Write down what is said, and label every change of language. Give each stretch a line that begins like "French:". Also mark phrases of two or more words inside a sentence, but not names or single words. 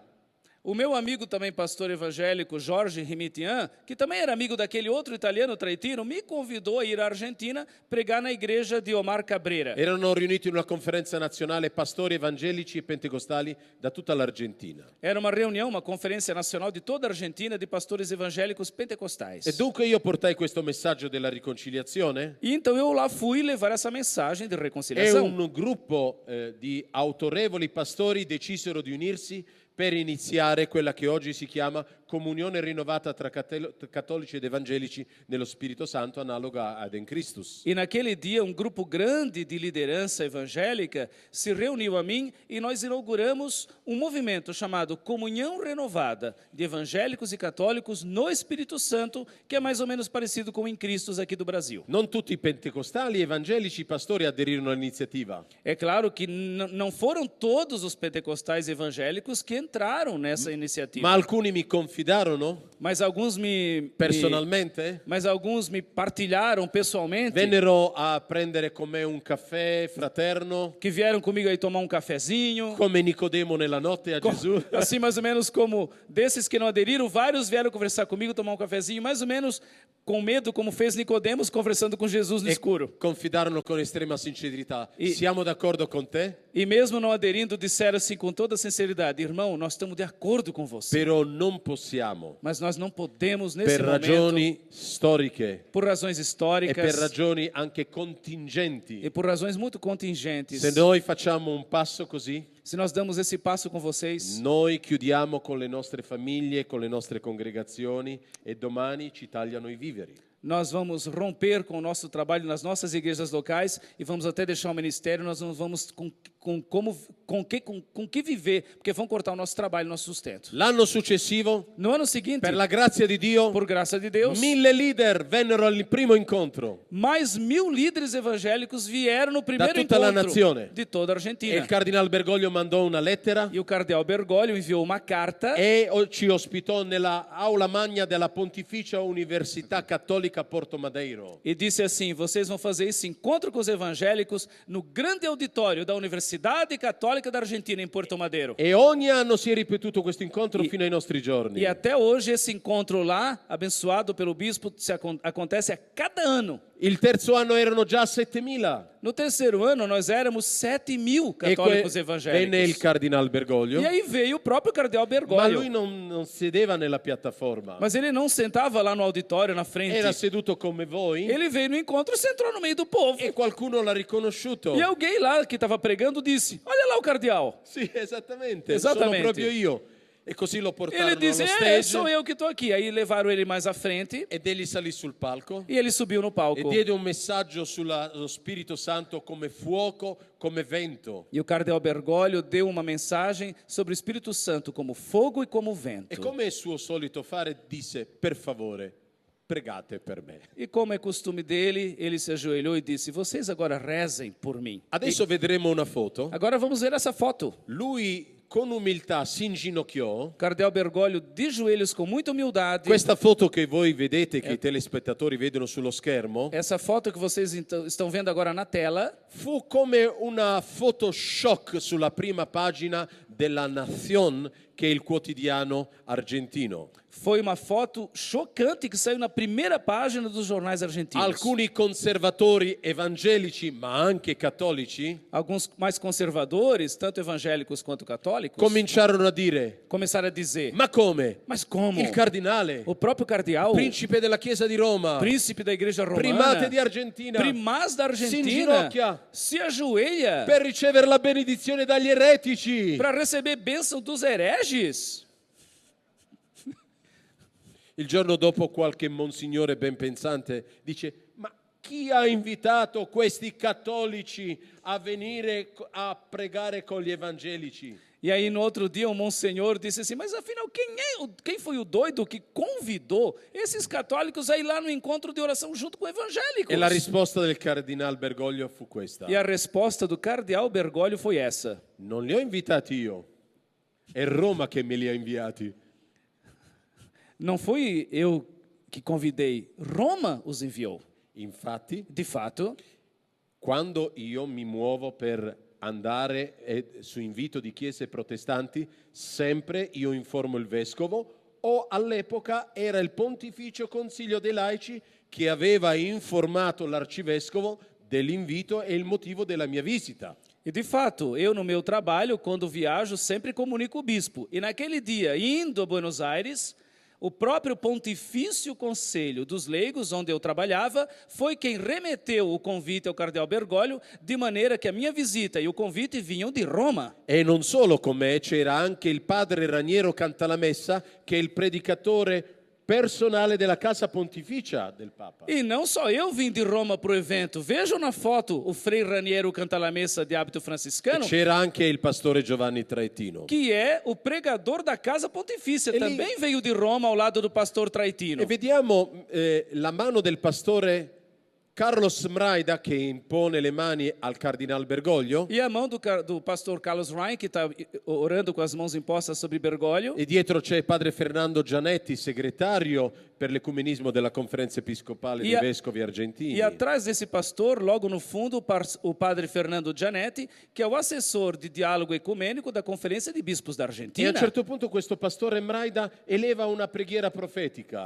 Portuguese: O meu amigo também, pastor evangélico Jorge Rimitian, que também era amigo daquele outro italiano Traetino, me convidou a ir à Argentina pregar na igreja de Omar Cabrera.
Italian: Erano riuniti in una conferenza nazionale pastori evangelici e pentecostali da tutta l'Argentina.
Portuguese: Era uma reunião, uma conferência nacional de toda a Argentina de pastores evangélicos pentecostais.
Italian: E dunque io portai questo messaggio della riconciliazione.
Portuguese: E então eu lá fui levar essa mensagem de E reconciliação.
Italian: un gruppo di autorevoli pastori decisero di unirsi per iniziare quella che oggi si chiama comunione rinnovata tra cattolici ed evangelici nello Spirito Santo, analoga ad En Christus.
Portuguese: E naquele dia, um grupo grande de liderança evangélica se reuniu a mim e nós inauguramos um movimento chamado Comunhão Renovada de Evangélicos e Católicos no Espírito Santo, que é mais ou menos parecido com o Em Cristos aqui do Brasil.
Italian: Non tutti i pentecostali evangelici pastori aderirono all'iniziativa,
Portuguese: É claro que não foram todos os pentecostais evangélicos que entraram nessa iniciativa,
Italian: ma alcuni mi confidarono
Portuguese: mas alguns personalmente, mas alguns me partilharam pessoalmente,
Italian: vennero a prendere con me un caffè fraterno,
Portuguese: que vieram comigo aí tomar um cafezinho.
Italian: come Nicodemo nella notte a Gesù.
Portuguese: Assim, mais ou menos como desses que não aderiram, vários vieram conversar comigo, tomar um cafezinho, mais ou menos com medo, como fez Nicodemos conversando com Jesus no escuro.
Italian: Confidarono con estrema sincerità:
Portuguese: E-
Italian: siamo d'accordo con te,
Portuguese: E mesmo não aderindo, disseram assim com toda sinceridade: irmão, nós estamos de acordo com você,
Italian: però non possiamo,
Portuguese: mas nós não podemos nesse
Italian: per
Portuguese: momento,
Italian: ragioni storiche
Portuguese: por razões e históricas
Italian: per ragioni anche contingenti.
Portuguese: e por razões muito contingentes,
Italian: Se noi facciamo un passo così,
Portuguese: se nós damos esse passo com vocês,
Italian: noi chiudiamo con le nostre famiglie, con le nostre congregazioni e domani ci tagliano i viveri.
Portuguese: nós vamos romper com o nosso trabalho nas nossas igrejas locais e vamos até deixar o ministério, nós não vamos com que viver, porque vão cortar o nosso trabalho, o nosso sustento.
Italian: L'anno successivo,
Portuguese: No ano seguinte,
Italian: per la grazia di Dio,
Portuguese: por graça de Deus,
Italian: 1000 leader vennero al primo incontro.
Portuguese: mais 1000 líderes evangélicos vieram no primeiro
Italian: tutta la
Portuguese: encontro
Italian: nazione.
Portuguese: de toda a E Argentina.
Italian: il cardinal Bergoglio mandò una lettera
Portuguese: E o cardeal Bergoglio enviou uma carta
Italian: e ci ospitò nella aula magna della Pontificia Università Cattolica Porto Madeiro.
Portuguese: e disse assim: vocês vão fazer esse encontro com os evangélicos no grande auditório da Universidade Católica da Argentina, em Porto Madeiro.
Italian: E ogni anno si è ripetuto questo incontro fino ai nostri giorni.
Portuguese: E até hoje esse encontro lá, abençoado pelo bispo, acontece a cada ano.
Italian: Il terzo anno erano già 7000.
Portuguese: No terceiro ano, nós éramos 7.000 E católicos
Italian: venne il
Portuguese: evangélicos.
Italian: cardinal Bergoglio,
Portuguese: E aí veio o próprio cardeal
Italian: ma lui
Portuguese: Bergoglio.
Italian: non sedeva nella piattaforma.
Portuguese: Mas ele não sentava lá no auditório, na frente.
Italian: Era seduto come voi
Portuguese: Ele veio no encontro e se entrou no meio do povo.
Italian: e qualcuno l'ha riconosciuto.
Portuguese: E alguém lá que estava pregando disse: olha lá o cardeal.
Italian: Sì, esattamente, Esattamente. sono proprio io. E così lo
Portuguese: Ele
Italian: portarono
Portuguese: disse:
Italian: allo
Portuguese: sou
Italian: stage
Portuguese: eu que estou aqui. Aí levaram ele mais à frente
Italian: ed egli salì sul palco
Portuguese: e ele subiu no e palco.
Italian: diede un messaggio sullo Spirito Santo come fuoco, come vento.
Portuguese: E o cardeal Bergoglio deu uma mensagem sobre o Espírito Santo como fogo e como E vento.
Italian: come è suo solito fare, disse: per favore, pregate per me.
Portuguese: E como é costume dele, ele se ajoelhou e disse: vocês agora rezem por mim.
Italian: Adesso vedremo una foto.
Portuguese: Agora vamos ver essa foto.
Italian: Lui con umiltà si inginocchiò.
Portuguese: Cardeal Bergoglio de joelhos com muita humildade.
Italian: Questa foto che voi vedete, che i telespettatori vedono sullo schermo,
Portuguese: Essa foto que vocês estão vendo agora na tela
Italian: fu come una Photoshop sulla prima pagina della Nación, che è il quotidiano argentino.
Portuguese: foi uma foto chocante que saiu na primeira página dos jornais argentinos.
Italian: Alcuni conservatori evangelici, ma anche cattolici,
Portuguese: Alguns mais conservadores, tanto evangélicos quanto católicos,
Italian: cominciarono a dire:
Portuguese: começaram a dizer:
Italian: ma come?
Portuguese: mas como?
Italian: Il cardinale,
Portuguese: O próprio cardeal,
Italian: principe della Chiesa di Roma,
Portuguese: príncipe da igreja romana,
Italian: primate di Argentina,
Portuguese: primaz da
Italian: si
Portuguese: Argentina,
Italian: inginocchia
Portuguese: se ajoelha
Italian: per ricevere la benedizione dagli eretici.
Portuguese: para receber bênção dos hereges.
Italian: Il giorno dopo qualche monsignore ben pensante dice: ma chi ha invitato questi cattolici a venire a pregare con gli evangelici?
Portuguese: E aí no outro dia um monsenhor disse assim: mas afinal quem foi o doido que convidou esses católicos a ir lá no encontro de oração junto com evangélicos?
Italian: E la risposta del cardinal Bergoglio fu questa:
Portuguese: E a resposta do cardeal Bergoglio foi essa:
Italian: non li ho invitati io, è Roma che me li ha inviati.
Portuguese: não fui eu que convidei, Roma os enviou.
Italian: Infatti,
Portuguese: De fato,
Italian: quando io mi muovo per andare su invito di chiese protestanti, sempre io informo il vescovo, o all'epoca era il Pontificio Consiglio dei Laici che aveva informato l'arcivescovo dell'invito e il motivo della mia visita.
Portuguese: e de fato, eu no meu trabalho, quando viajo, sempre comunico o bispo. E naquele dia, indo a Buenos Aires, O próprio Pontifício Conselho dos Leigos, onde eu trabalhava, foi quem remeteu o convite ao cardeal Bergoglio, de maneira que a minha visita e o convite vinham de Roma.
Italian: E non solo con me, c'era anche il padre Raniero Cantalamessa, che è il predicatore personale della casa pontificia del Papa.
Portuguese: E não só eu vim de Roma para o evento. Vejam na foto o Frei Raniero Cantalamessa de hábito franciscano,
Italian: C'era anche il pastore Giovanni Traetino.
Portuguese: que é o pregador da casa pontifícia. Ele- Também veio de Roma ao lado do pastor Traetino.
Italian: E vediamo la mano del pastore Carlos Mraida che impone le mani al cardinal Bergoglio.
Portuguese: E a mão do pastor Carlos Ryan, que está orando com as mãos impostas sobre Bergoglio.
Italian: E dietro c'è padre Fernando Gianetti, segretario per l'ecumenismo della conferenza episcopale dei vescovi argentini.
Portuguese: E atrás desse pastor, logo no fundo, o padre Fernando Gianetti, que é o assessor de diálogo ecumênico da Conferência de Bispos da E a Argentina.
Italian: un certo punto questo pastore Mraida eleva una preghiera profetica.